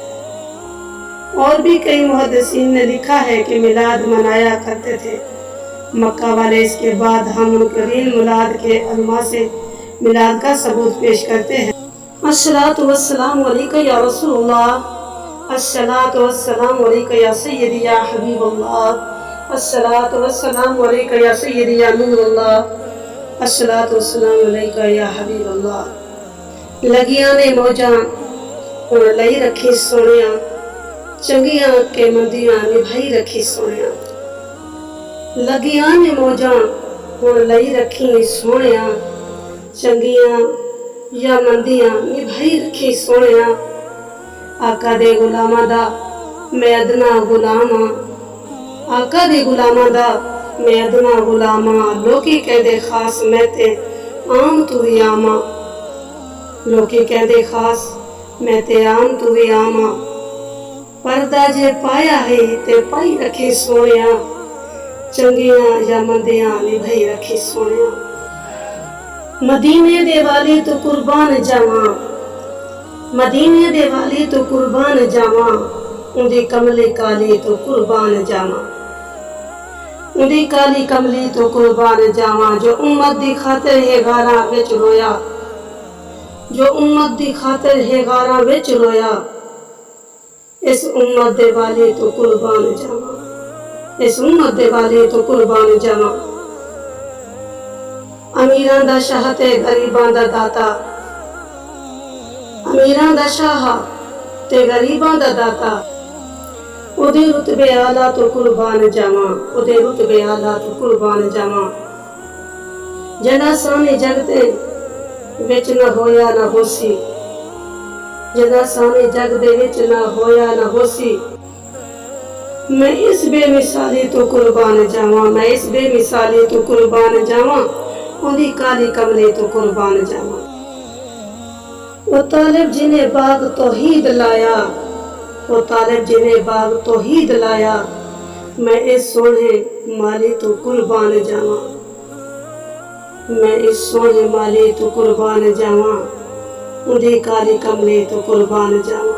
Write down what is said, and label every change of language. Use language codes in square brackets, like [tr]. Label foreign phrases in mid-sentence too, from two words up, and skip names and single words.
[ur] اور بھی کئی محدثین نے لکھا ہے کہ میلاد منایا کرتے تھے مکہ والے اس کے بعد ہم منکرین میلاد کے علماء سے میلاد کا ثبوت پیش کرتے ہیں۔ [ar] الصلاۃ والسلام علیک یا رسول اللہ، الصلاۃ والسلام علیک یا سیدی یا حبیب اللہ، الصلاۃ والسلام علیک یا سیدی یا نور اللہ، الصلاۃ والسلام علیک یا حبیب اللہ۔ [pa] لگیاں نے موجاں ہن لئی رکھی سونیاں، چنگیاں کے مندیاں نبھائی رکھی سونیاں۔ لگیاں نے موجاں ہن لئی رکھی سونیاں، چنگیاں یا مندیاں نبھائی رکھی سونیاں۔ آقا دے غلاماں دا میں ادنا غلام ہاں، آقا دے غلاماں دا میں ادنا غلام ہاں، لوکی کہدے خاص میں تے عام تو بھی عام ہاں، لوکی کہدے خاص میں تے عام تو بھی عام ہاں۔ پردہ جے پایا ہے تے پائی رکھی سونیاں، چنگیاں یا مندیاں نبھائی رکھی سونیاں۔ مدینے دے والی تو قربان جاواں، مدینے دے والی تو قربان جاواں، اندی کملی کالی تو قربان جاواں، اندی کالی کملی تو قربان جاواں۔ جو امت دی خاطر ہے غاراں وچ رویا، جو امت دی خاطر ہے غاراں وچ رویا، اس امت دے والی تو قربان جاواں، اس امت دے والی تو قربان جاواں۔ امیراں دا شاہ تے غریباں دا داتا، امیراں دا شاہ تے غریباں دا داتا، اودے رتبے اعلیٰ تو قربان جاواں، اودے رتبے اعلیٰ تو قربان جاواں۔ جڑا سانے جگ دے وچ نہ ہویا نہ ہوسی، جڑا سانے جگ دے وچ نہ ہویا نہ ہوسی، میں اس بے مثالی تو قربان جاواں، میں اس بے مثالی تو قربان جاواں، اندی کالی کملی تو قربان جاواں۔ [ur] وہ طالب جنہیں باغ توحید لایا، وہ طالب جنہیں باغ توحید لایا، [pa] میں اس سونے مالی تو قربان جاواں، میں اس سونے مالی تو قربان جاواں، اندی کالی کملی تو قربان جاواں۔